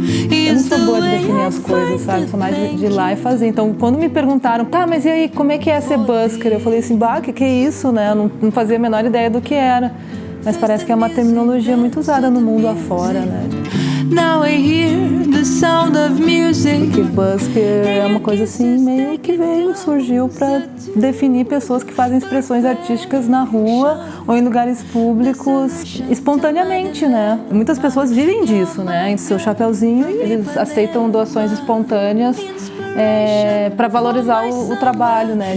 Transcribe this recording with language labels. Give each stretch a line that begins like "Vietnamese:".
Portuguese: Eu não sou boa de definir as coisas, sabe? Sou mais de ir lá e fazer. Então, quando me perguntaram, tá, mas e aí, como é que é ser busker? Eu falei assim, bah, que é isso, né? Eu não fazia a menor ideia do que era. Mas parece que é uma terminologia muito usada no mundo afora, né?
English: Now I hear the sound of music.
Portuguese: Porque busker é uma coisa assim, meio que surgiu para definir pessoas que fazem expressões artísticas na rua ou em lugares públicos espontaneamente, né? Muitas pessoas vivem disso, né? Em seu chapeuzinho, eles aceitam doações espontâneas para valorizar o trabalho, né?